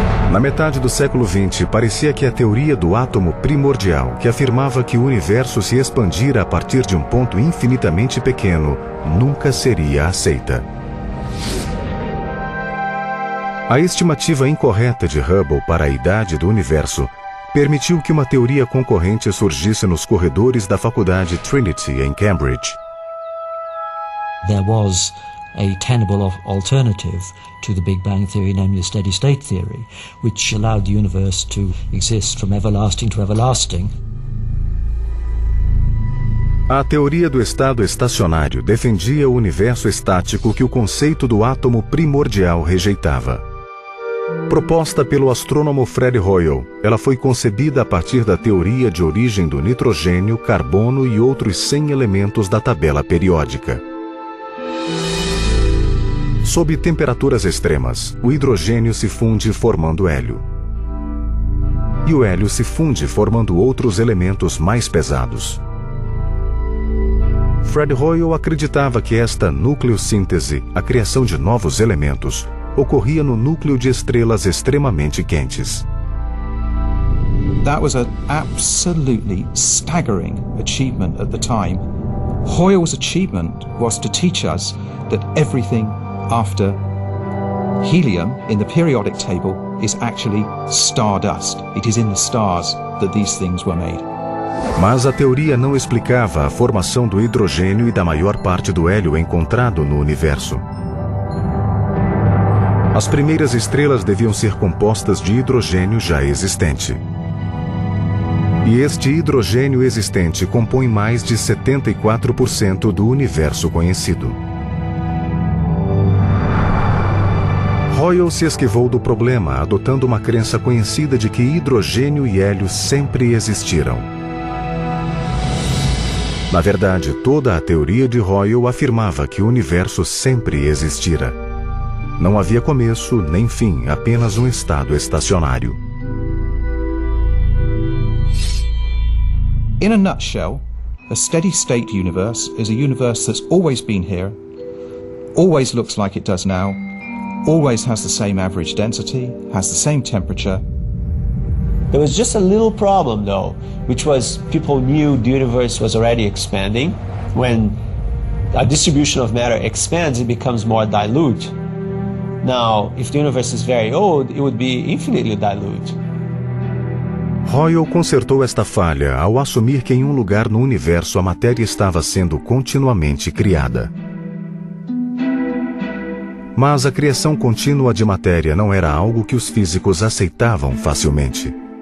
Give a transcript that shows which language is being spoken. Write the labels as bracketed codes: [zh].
[pt] Na metade do século XX, parecia que a teoria do átomo primordial, que afirmava que o universo se expandira a partir de um ponto infinitamente pequeno, nunca seria aceita. A estimativa incorreta de Hubble para a idade do universo permitiu que uma teoria concorrente surgisse nos corredores da faculdade Trinity, em Cambridge. [en] There was a tenable alternative to the Big Bang theory, namely the steady-state theory, which allowed the universe to exist from everlasting to everlasting. [pt] A teoria do estado estacionário defendia o universo estático que o conceito do átomo primordial rejeitava. Proposta pelo astrônomo Fred Hoyle, ela foi concebida a partir da teoria de origem do nitrogênio, carbono e outros 100 elementos da tabela periódica. Sob temperaturas extremas, o hidrogênio se funde formando hélio. E o hélio se funde formando outros elementos mais pesados. Fred Hoyle acreditava que esta nucleossíntese, a criação de novos elementos, ocorria no núcleo de estrelas extremamente quentes. [en] That was an absolutely staggering achievement at the time. Hoyle's achievement was to teach us that everything after helium in the periodic table is actually stardust. It is in the stars that these things were made. [pt] Mas a teoria não explicava a formação do hidrogênio e da maior parte do hélio encontrado no universo. As primeiras estrelas deviam ser compostas de hidrogênio já existente. E este hidrogênio existente compõe mais de 74% do universo conhecido. Hoyle se esquivou do problema, adotando uma crença conhecida de que hidrogênio e hélio sempre existiram. Na verdade, toda a teoria de Hoyle afirmava que o universo sempre existira. Não havia começo nem fim, apenas um estado estacionário. [en] In a nutshell, A steady-state universe is a universe that's always been here, always looks like it does now, always has the same average density, has the same temperature. There was just a little problem, though, which was people knew the universe was already expanding. When a distribution of matter expands, it becomes more dilute. Now, if the universe is very old, it would be infinitely dilute. [pt] Hoyle consertou esta falha ao assumir que em um lugar no universo a matéria estava sendo continuamente criada. Mas a criação contínua de matéria não era algo que os físicos aceitavam facilmente.